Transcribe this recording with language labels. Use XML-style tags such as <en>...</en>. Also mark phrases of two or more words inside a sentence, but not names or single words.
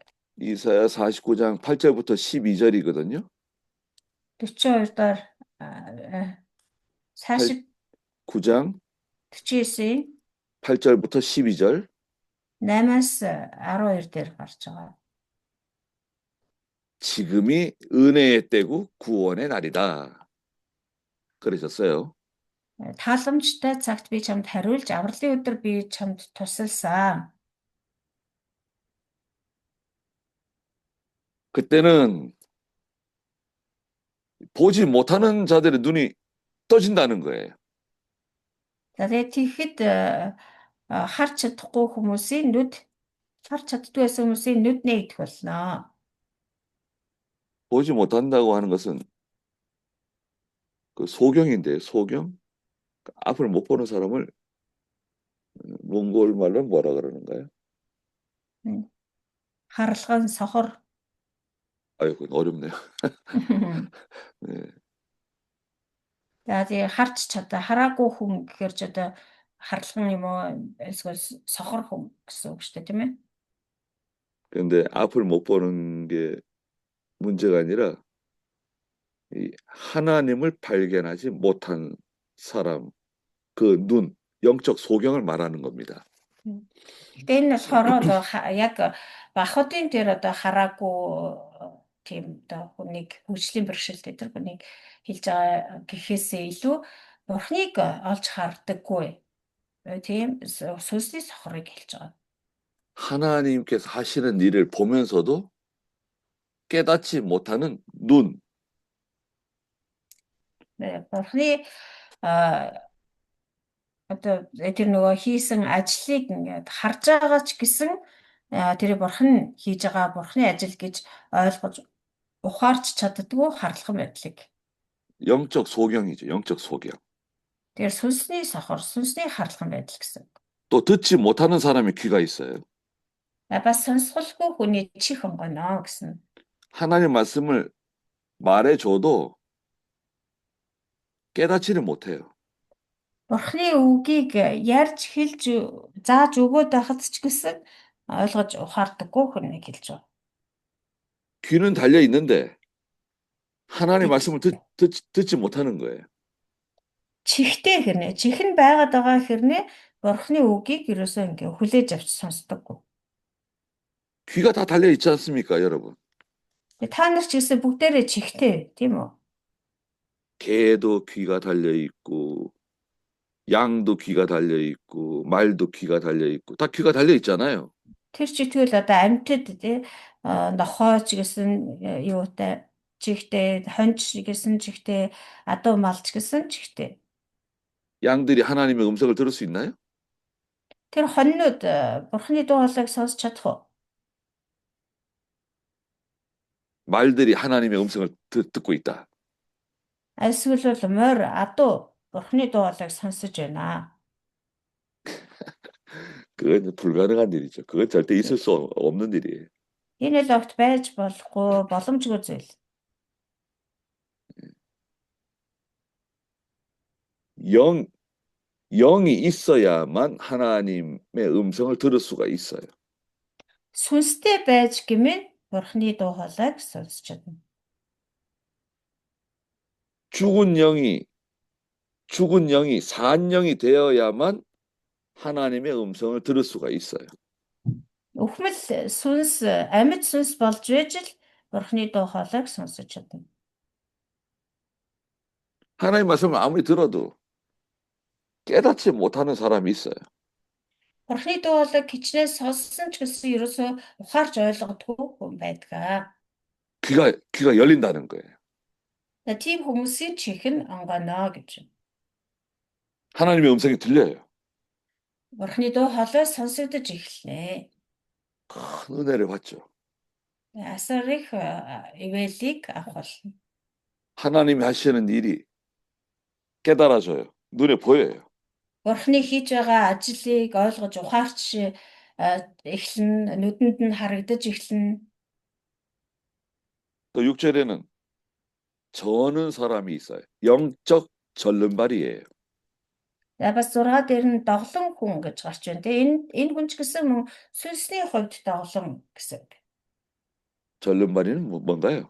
<ko>이사야 49장 8절부터 12절이거든요.</ko> <mn>42 доор 40</mn> <ko>9장</ko> <mn>49-ийн</mn> <ko>8절부터 12절.</ko> <mn>8-аас 12 дээр гарч байгаа.</mn> <ko>지금이 은혜의 때고 구원의 날이다. 그러셨어요.</ko> <mn>Тааламжтай цагт би чамд хариулж, авралын өдөр би чамд тусалсан.</mn> <ko>그때는 보지 못하는 자들의 눈이 떠진다는 거예요.</ko> <mn>За тэгээд тэгэхэд харж чадахгүй хүмүүсийн нүд харж чаддгүй байсан хүмүүсийн нүд нэгдэх болно.</mn> <ko>보지 못한다고 하는 것은 그 소경인데요. 소경. 앞을 못 보는 사람을 몽골 말로 뭐라 그러는가요?</ko> <mn>Харлган сохор.</mn> <ko>아유, 그건 어렵네요. 네.</ko> <mn>За тэгээ харж чадаа хараагүй хүн гэхээр ч одоо харлган юм уу эсвэл сохор хүн гэсэн үг шүү дээ, тийм ээ.</mn> <ko>그런데 앞을 못 보는 게 문제가 아니라 이 하나님을 발견하지 못한 사람, 그 눈, 영적 소경을 말하는 겁니다.</ko> <mn>Гэтэ энэ болохоор яг бахуудын дээр одоо хараагүй тийм одоо хүнийг хөгжлийн бэрхшээлтэй тэр хүнийг хэлж байгаа гэхээсээ илүү Бурхныг олж хардаггүй тийм сүнсний сохрыг хэлж байгаа.</mn> <ko>하나님께서 하시는 일을 보면서도 깨닫지 못하는 눈. 네,</ko> <mn>Бурхны одоо тэр нөгөө хийсэн ажлыг ингээд харж байгаа ч гэсэн тэр Бурхан хийж байгаа Бурхны ажил гэж ойлгож ухаарч чаддгүй харлахын байдлыг.</mn> <ko>영적 소경이죠. 영적 소경.</ko> <mn>Тэр сүнсний сохор, сүнсний харлахын байдал гэсэн.</mn> <ko>또 듣지 못하는 사람의 귀가 있어요.</ko> <mn>Бас сонсголгүй хүний чих онгоно гэсэн.</mn> <ko>하나님 말씀을 말해줘도 깨닫지를 못해요.</ko> <mn>Бурхны үгийг ярьж хэлж зааж өгөөд байхад ч гэсэн ойлгож ухаардаггүй хүнийг хэлж байгаа.</mn> <ko>귀는 달려 있는데 하나님 말씀을 듣지 못하는 거예요.</ko> <mn>Чихтэй хэрнээ. Чих нь байгаад байгаа хэрнээ Бурхны үгийг ерөөсөө ингээ хүлээж авч сонсдоггүй.</mn> <ko>귀가 다 달려 있지 않습니까, 여러분?</ko> <mn>Та нар ч гэсэн бүгдээрээ чихтэй, тийм үү?</mn> <ko>개도 귀가 달려 있고, 양도 귀가 달려 있고, 말도 귀가 달려 있고, 다 귀가 달려 있잖아요.</ko> <mn>Тэр чи тэгвэл одоо амьтад тий нохоо ч гэсэн юутай чихтэй, хонч гэсэн чихтэй, адуу малч гэсэн чихтэй.</mn> <ko>양들이 하나님의 음성을 들을 수 있나요?</ko> <mn>Тэр хоньнууд Бурхны дуу хоолойг сонсч чадах уу?</mn> <ko>말들이 하나님의 음성을 듣고 있다.</ko> <mn>Эсвэл бол морь адуу Бурхны дуу хоолойг сонсож байна.</mn> <ko>그건 불가능한 일이죠. 그건 절대 있을 수 없는 일이에요.</ko> <mn>Энэ л огт байж болохгүй боломжгүй зүйл.</mn> <ko>영이 있어야만 하나님의 음성을 들을 수가 있어요.</ko> <mn>Сүнстэй байж гэмээр Бурхны дуу хоолойг сонсч чадна.</mn> <ko>죽은 영이 산 영이 되어야만 하나님의 음성을 들을 수가 있어요.</ko> <mn>Өхмөл сүнс амьд сүнс болж байж л Бурхны дуу хоолойг сонсож чадна.</mn> <ko>하나님 말씀을 아무리 들어도 깨닫지 못하는 사람이 있어요.</ko> <mn>Бурхны дуу хоолойг хичнээн сонссон ч гэсэн ерөөсөө ухаарч ойлгодгүй хүн байдаг.</mn> <ko>귀가 열린다는 거예요.</ko> <mn>Тийм хүмүүсийн чих нь онгоно гэж.</mn> <ko>하나님의 음성이 들려요.</ko> <mn>Бурхны дуу хоолой сонсогдож эхэлнэ.</mn> <ko>큰 은혜를 받죠.</ko> <mn>асар их ивэлийг авах болно.</mn> <ko>하나님이 하시는 일이 깨달아져요. 눈에 보여요.</ko> <mn>Бурхны хийж байгаа ажлыг ойлгож ухаарч эхлэн нүдэнд нь харагдаж эхлэн</mn> <ko>또 6절에는 저는 사람이 있어요. 영적 절름발이에요.</ko> <mn>за бас 6 дээр нь доглон хүн гэж гарч байна. Тэгээ энэ хүн ч гэсэн мөн сүнсний хувьд доглон гэсэн үг.</mn> <ko>절름발이는 뭔가요?</ko>